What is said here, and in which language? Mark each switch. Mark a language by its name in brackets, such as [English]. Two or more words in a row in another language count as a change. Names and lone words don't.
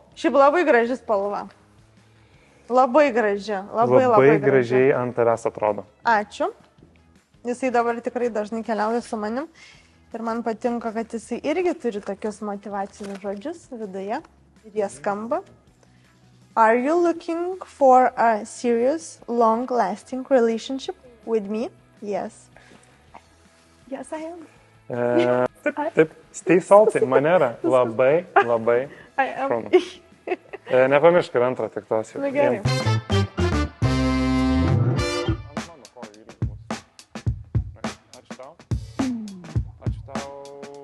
[Lithuanian] Šiaip labai graži spalva. Labai graži. Labai gražiai ant tavęs atrodo. Ačiū. Jisai dabar tikrai dažnai keliauja su manim. Ir man patinka, kad jisai irgi turi tokius motyvacinius žodžius viduje. Ir jie skamba. [English] Are you looking for a serious, long-lasting relationship with me? Yes. Yes, I am. [Lithuanian] Taip, [English] stay salty, [Lithuanian] manera. Labai [English] I am. [Lithuanian] šaunu. Nepamiršk ir antrą tik tos. Na gerai. Ačiū tau.